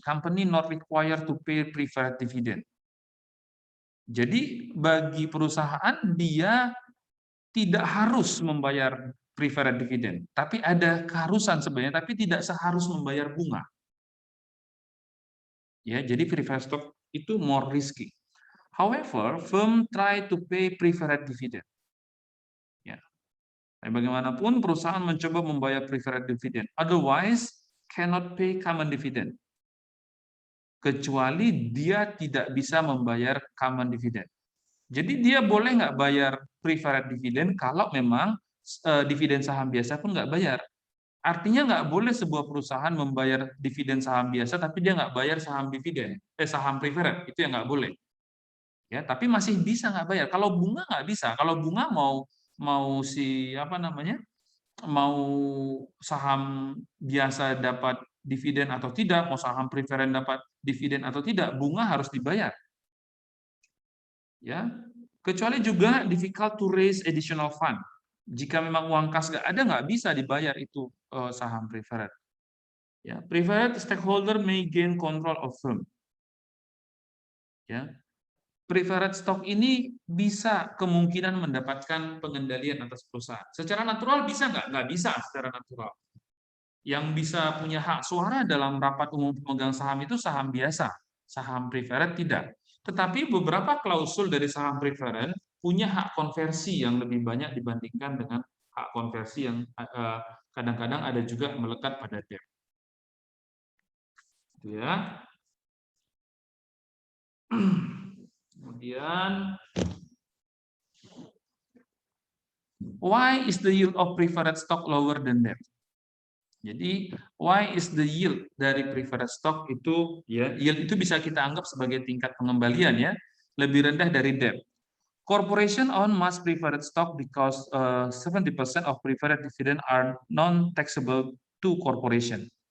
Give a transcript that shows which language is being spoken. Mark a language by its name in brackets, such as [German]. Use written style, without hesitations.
[English] Company not required to pay preferred dividend. [Indonesian] Jadi bagi perusahaan dia tidak harus membayar preferred dividend, tapi ada keharusan sebenarnya, tapi tidak seharus membayar bunga. Ya, jadi preferred stock itu [English] more risky. However, firm try to pay preferred dividend. [Indonesian] Ya. Bagaimanapun perusahaan mencoba membayar [English] preferred dividend, otherwise cannot pay common dividend. [Indonesian] Kecuali dia tidak bisa membayar common dividend. Jadi dia boleh nggak bayar preferred dividend kalau memang dividen saham biasa pun nggak bayar. Artinya nggak boleh sebuah perusahaan membayar dividen saham biasa tapi dia nggak bayar saham dividen, saham preferred, itu yang nggak boleh. Ya, tapi masih bisa nggak bayar. Kalau bunga nggak bisa. Kalau bunga mau si apa namanya, mau saham biasa dapat dividen atau tidak, mau saham preferen dapat dividen atau tidak, bunga harus dibayar. Ya, kecuali juga [English] difficult to raise additional fund. [Indonesian] Jika memang uang kas nggak ada, nggak bisa dibayar itu saham preferred. [English] Ya, preferred stakeholder may gain control of firm. [Indonesian] Ya, preferred stock ini bisa kemungkinan mendapatkan pengendalian atas perusahaan. Secara natural bisa nggak? Nggak bisa secara natural. Yang bisa punya hak suara dalam rapat umum pemegang saham itu saham biasa, saham preferred tidak. Tetapi beberapa klausul dari saham preferred punya hak konversi yang lebih banyak dibandingkan dengan hak konversi yang kadang-kadang ada juga melekat pada debt. Ya. Kemudian, [English] why is the yield of preferred stock lower than debt? [Indonesian] Jadi, [English] why is the yield [Indonesian] dari preferred stock itu, ya, yield itu bisa kita anggap sebagai tingkat pengembalian ya, lebih rendah dari debt. [English] Corporation own much preferred stock because 70% of preferred dividend are non-taxable to corporation.